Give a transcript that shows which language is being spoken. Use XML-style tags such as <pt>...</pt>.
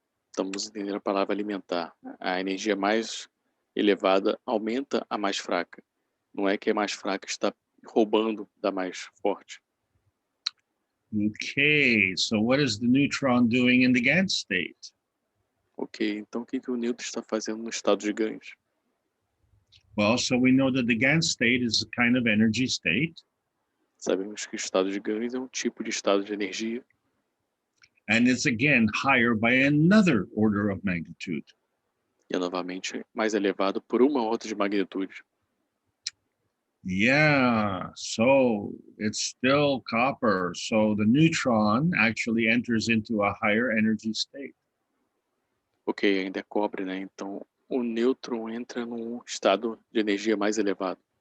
<pt>Estamos entendendo a palavra alimentar. A energia mais elevada aumenta a mais fraca. Não é que a mais fraca está roubando da mais forte.</pt> <en>Okay, so what is the neutron doing in the GAN state?</en> <pt>Ok, então o que o nêutron está fazendo no estado de ganhos?</pt> <en>Well, so we know that the GAN state is a kind of energy state.</en> <pt>Sabemos que o estado de ganhos é um tipo de estado de energia.</pt> <en>And it's again higher by another order of magnitude.</en> <pt>E é novamente mais elevado por uma ordem de magnitude.</pt> <en>Yeah, so it's still copper. So the neutron actually enters into a higher energy state.</en> <pt>Ok, ainda é cobre, né? Então, o nêutron entra num estado de energia mais elevado.</pt>